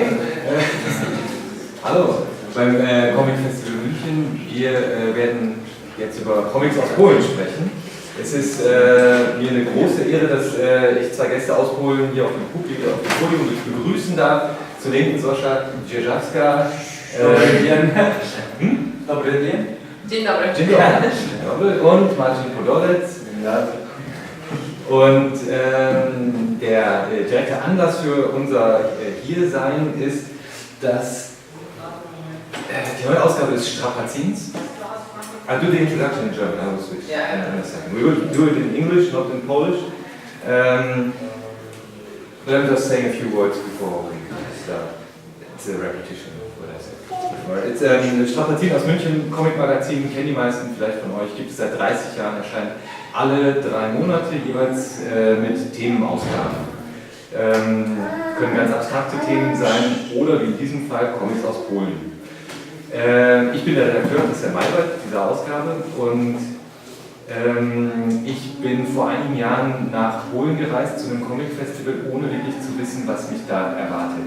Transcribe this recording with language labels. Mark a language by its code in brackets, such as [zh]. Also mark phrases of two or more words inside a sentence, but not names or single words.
[de] Hallo, beim Comicfestival München. Wir werden jetzt über Comics aus Polen sprechen. Es ist mir eine große Ehre, dass ich zwei Gäste aus Polen hier auf dem Podium begrüßen darf. Zur linken Zosia, Dzierżawska. [pl] Dobry dzień. Dzień dobry. Dzień dobry. [de] Und Marcin Podolec. Und der direkte Anlass für unser Hiersein ist, dass die neue Ausgabe des Strapazins. [en] I'll do the introduction in German, I will switch. Yeah. In a second. We will do it in English, not in Polish. But I'm just saying a few words before we start. It's a repetition of what I said before. [de] It's Strapazin aus München, Comic-Magazin, kennen die meisten vielleicht von euch, gibt es seit 30 Jahren, erscheint alle 3 Monate jeweils mit Themenausgaben. Können ganz abstrakte Themen sein oder wie in diesem Fall Comics aus Polen. Ich bin der Redakteur, das ist der Maiwald dieser Ausgabe, und ich bin vor einigen Jahren nach Polen gereist zu einem Comicfestival, ohne wirklich zu wissen, was mich da erwartet.